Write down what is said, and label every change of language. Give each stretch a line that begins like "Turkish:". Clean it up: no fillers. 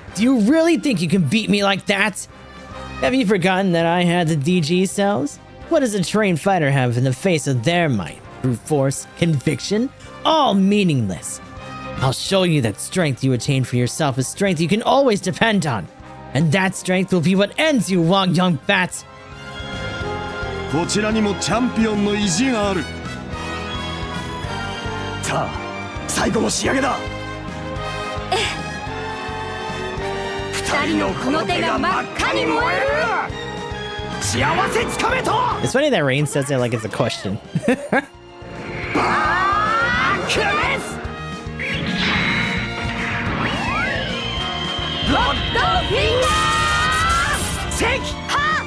English: Do you really think you can beat me like that? Have you forgotten that I had the DG cells? What does a trained fighter have in the face of their might? Brute force, conviction? All meaningless. I'll show you that strength you attain for yourself is strength you can always depend on. And that strength will be what ends you, Wang Young Fat.
Japanese: こちらにもチャンピオンの意地がある。さあ、最後の仕上げだ。二人のこの手が真っ赤に燃える。幸せつかめと。
English: It's funny that Rain says it like it's a question.
Japanese: バークレス。ロッドフィンガー。セキハ。